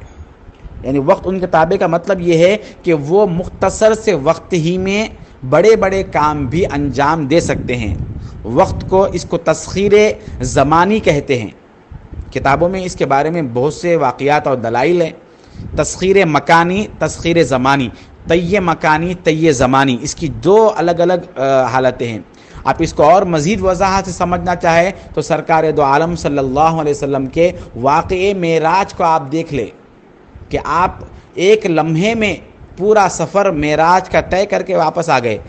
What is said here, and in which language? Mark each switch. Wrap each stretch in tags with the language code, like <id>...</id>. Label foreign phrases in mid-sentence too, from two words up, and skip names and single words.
<ur>یعنی وقت ان کے تابع کا مطلب یہ ہے کہ وہ مختصر سے وقت ہی میں بڑے بڑے کام بھی انجام دے سکتے ہیں۔ وقت کو، اس کو تسخیر زمانی کہتے ہیں۔ کتابوں میں اس کے بارے میں بہت سے واقعات اور دلائل ہیں۔ تسخیر مکانی، تسخیر زمانی، طی مکانی، طی زمانی، اس کی 2 الگ الگ حالتیں ہیں۔ آپ اس کو اور مزید وضاحت سے سمجھنا چاہیں تو سرکار دو عالم</ur> <ar>صلی اللہ علیہ وسلم</ar> <ur>کے واقعے معراج کو آپ دیکھ لیں کہ آپ ایک لمحے میں پورا سفر معراج کا طے کر کے واپس آ گئے۔</ur>